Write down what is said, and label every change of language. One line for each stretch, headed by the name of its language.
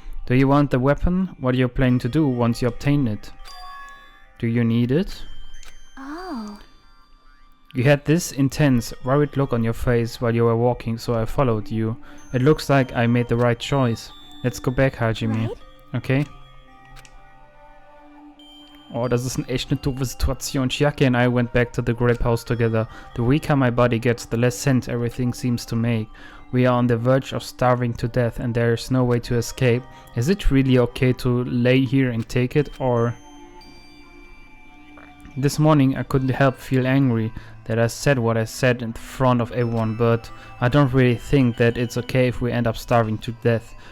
English: Do you want the weapon? What are you planning to do once you obtain it? Do you need it? Oh. You had this intense, worried look on your face while you were walking, so I followed you. It looks like I made the right choice. Let's go back, Hajime. Right? Okay?
German: Oh, das ist echt eine doofe Situation.
English: Chiaki and I went back to the grape house together. The weaker my body gets, the less sense everything seems to make. We are on the verge of starving to death and there is no way to escape. Is it really okay to lay here and take it, or... This morning I couldn't help feel angry that I said what I said in front of everyone, but I don't really think that it's okay if we end up starving to death.